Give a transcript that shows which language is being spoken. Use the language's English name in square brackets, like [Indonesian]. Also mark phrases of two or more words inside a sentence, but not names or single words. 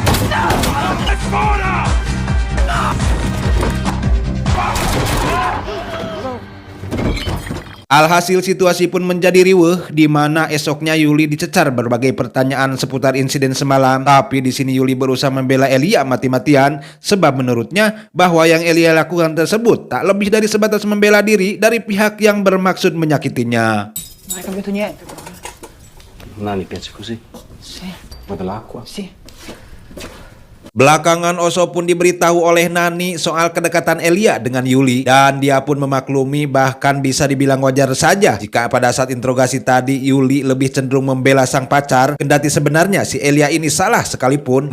[Indonesian] Alhasil situasi pun menjadi riweuh, di mana esoknya Yuli dicecar berbagai pertanyaan seputar insiden semalam. Tapi di sini Yuli berusaha membela Elia mati-matian, sebab menurutnya bahwa yang Elia lakukan tersebut tak lebih dari sebatas membela diri dari pihak yang bermaksud menyakitinya. [Italian] Non hai cambiato niente, però. Nani piace così? Sì, Ma dell'acqua? sì. [Indonesian] Belakangan Oso pun diberitahu oleh Nani soal kedekatan Elia dengan Yuli, dan dia pun memaklumi, bahkan bisa dibilang wajar saja jika pada saat interogasi tadi Yuli lebih cenderung membela sang pacar, kendati sebenarnya si Elia ini salah sekalipun.